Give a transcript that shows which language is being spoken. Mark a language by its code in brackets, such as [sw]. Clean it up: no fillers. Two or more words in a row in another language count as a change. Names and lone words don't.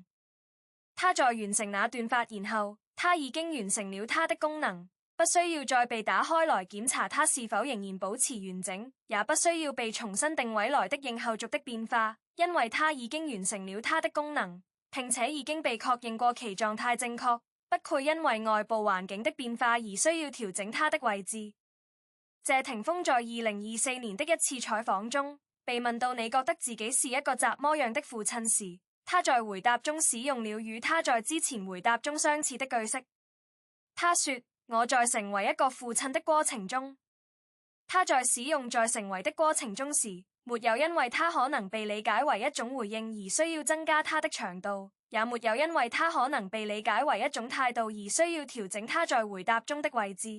[zh] 他在完成那段發言後，他已經完成了他的功能，不需要再被打開來檢查他是否仍然保持完整，也不需要被重新定位來的應後續的變化，因為他已經完成了他的功能，並且已經被確認過其狀態正確，不會因為外部環境的變化而需要調整他的位置。謝霆鋒在2024年的一次採訪中，被問到你覺得自己是一個怎麼樣的父親時，他在回答中使用了與他在之前回答中相似的句式。他說，我在成為一個父親的過程中。他在使用在成為的過程中時， 沒有因為它可能被理解為一種回應而需要增加它的長度，也沒有因為它可能被理解為一種態度而需要調整它在回答中的位置。